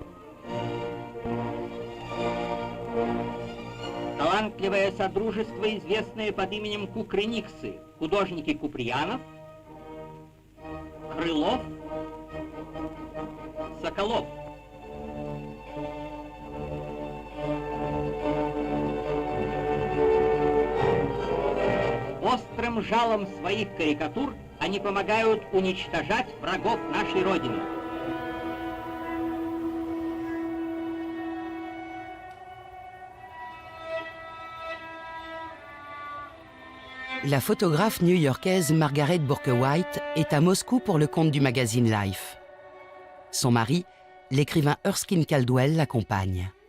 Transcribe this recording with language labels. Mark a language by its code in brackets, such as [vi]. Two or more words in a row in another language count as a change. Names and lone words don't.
[ru] Талантливое содружество, известное под именем Кукрыниксы, художники Куприянов, Крылов, Соколов. Острым жалом своих карикатур они помогают уничтожать врагов нашей Родины. [fr] La photographe new-yorkaise Margaret Bourke-White est à Moscou pour le compte du magazine Life. Son mari, l'écrivain Erskine Caldwell, l'accompagne.